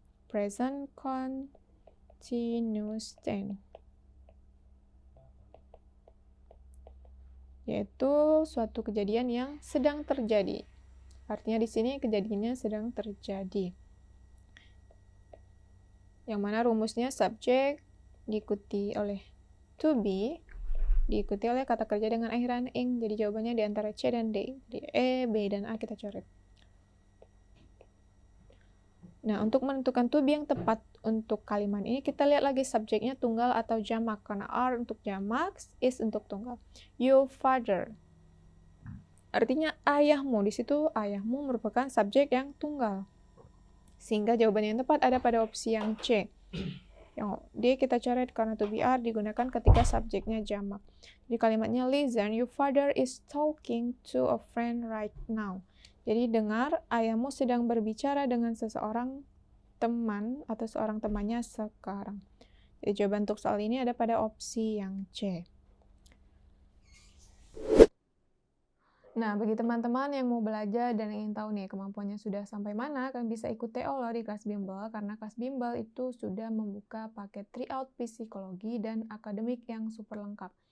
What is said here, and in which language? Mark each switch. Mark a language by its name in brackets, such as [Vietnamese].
[English] Present continuous tense. [Indonesian] Yaitu suatu kejadian yang sedang terjadi. Artinya di sini kejadiannya sedang terjadi. Yang mana rumusnya subjek diikuti oleh to be, diikuti oleh kata kerja dengan akhiran ing. Jadi jawabannya di antara C dan D. Jadi E, B, dan A kita coret. Nah, untuk menentukan to be yang tepat untuk kalimat ini, kita lihat lagi subjeknya tunggal atau jamak. Karena are untuk jamak, is untuk tunggal. Your father. Artinya ayahmu. Di situ ayahmu merupakan subjek yang tunggal. Sehingga jawaban yang tepat ada pada opsi yang C. Yang D kita coret karena to be are digunakan ketika subjeknya jamak. Jadi kalimatnya [English] listen, your father is talking to a friend right now. [Indonesian] Jadi dengar, ayahmu sedang berbicara dengan seseorang teman atau seorang temannya sekarang. Jadi jawaban untuk soal ini ada pada opsi yang C. Nah, bagi teman-teman yang mau belajar dan ingin tahu nih kemampuannya sudah sampai mana, kalian bisa ikut TO loh di kelas bimbel, karena kelas bimbel itu sudah membuka paket tryout psikologi dan akademik yang super lengkap.